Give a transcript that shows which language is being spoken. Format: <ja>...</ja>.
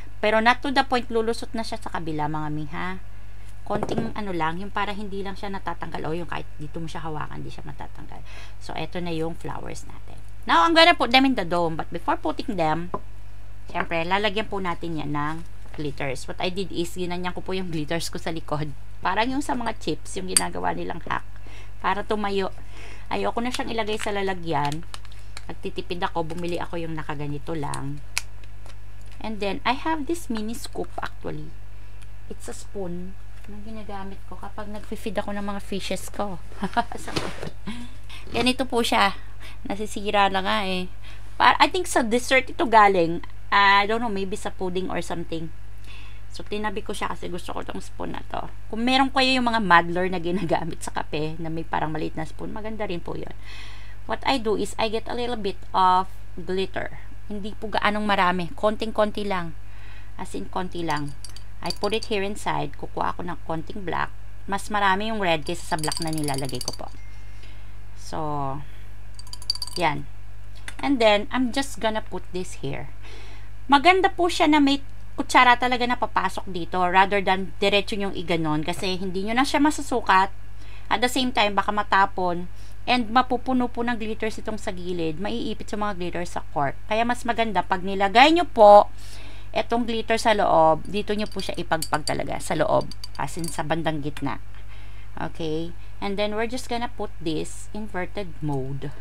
<tl>Pero</tl> <en>not to the point,</en> <tl>lulusot na siya sa kabila, mga miha. Konting lang, yung para hindi lang siya natatanggal, o yung kahit dito mo siya hawakan, hindi siya matatanggal. So, eto na yung flowers natin.</tl> <en>Now, I'm gonna put them in the dome, but before putting them,</en> <tl>syempre, lalagyan po natin yan ng glitters.</tl> <en>What I did is,</en> <tl>ginanyan ko po yung glitters ko sa likod. Parang yung sa mga chips, yung ginagawa nilang hack. Para tumayo. Ayoko na siyang ilagay sa lalagyan. Nagtitipid ako, bumili ako yung nakaganito lang.</tl> <en>And then, I have this mini scoop actually. It's a spoon</en> <tl>na ginagamit ko kapag nag-feed ako ng mga fishes ko. Ganito po siya. Nasisira na nga eh.</tl> <en>I think</en> <tl>sa dessert ito galing.</tl> <en>I don't know, maybe sa pudding or something.</en> <tl>So, tinabi ko siya kasi gusto ko itong spoon na to. Kung meron kayo yung mga muddler na ginagamit sa kape, na may parang maliit na spoon, maganda rin po yun.</tl> <en>What I do is, I get a little bit of glitter.</en> <tl>Hindi po gaanong marami. Konting-konti lang. As in, konti lang.</tl> <en>I put it here inside.</en> <tl>Kukuha ako ng konting black. Mas marami yung red kaysa sa black na nilalagay ko po. So, yan.</tl> <en>And then, I'm just gonna put this here.</en> <tl>Maganda po siya na may kutsara talaga na papasok dito</tl> <en>rather than</en> <tl>diretso yung iganon kasi hindi nyo na siya masusukat.</tl> <en>At the same time,</en> <tl>baka matapon and mapupuno po ng glitters itong sa gilid. Maiipit sa mga glitters sa cork. Kaya mas maganda pag nilagay nyo po etong glitter sa loob, dito nyo po siya ipagpag talaga sa loob, as in sa bandang gitna.</tl> <en>Okay? And then, we're just gonna put this inverted mode.</en>